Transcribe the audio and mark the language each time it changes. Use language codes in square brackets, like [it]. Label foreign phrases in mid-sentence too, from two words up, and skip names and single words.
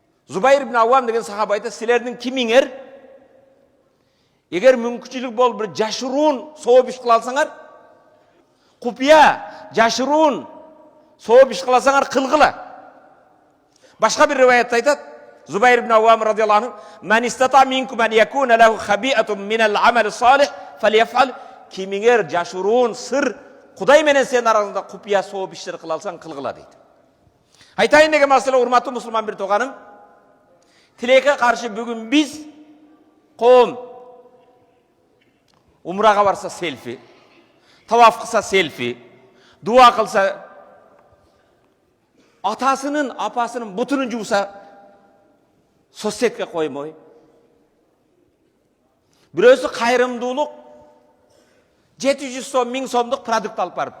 [ky] Зубайр ибн Аввам деген сахаба айтады, силердин кимиңер эгер мүмкүнчүлүк болуп бир жашыруун сооп иш кыла алсаңар, купуя жашыруун сооп иш кыласаңар кылгыла. Башка бир риваятта айтат, Зубайр ибн Аввам [ar] رضي الله عنه, "من استطاع منكم أن يكون له خبيئة من العمل الصالح فليفعل", [ky] кимиңер жашыруун сыр Кудай менен сен араңызда купуя сооп иштер кыла алсаң кылгыла дейт. Айтайын деген маселе, урматтуу мусулман бир тууганым, тилекке каршы бүгүн биз коом умрага барса селфи, таваф кылса селфи, дуа кылса, атасынын, апасынын бутунун жууса соцсетке коймой, бирөөсү кайрымдуулук 700 сом, 1000 сомдук продукт алып барыптыр.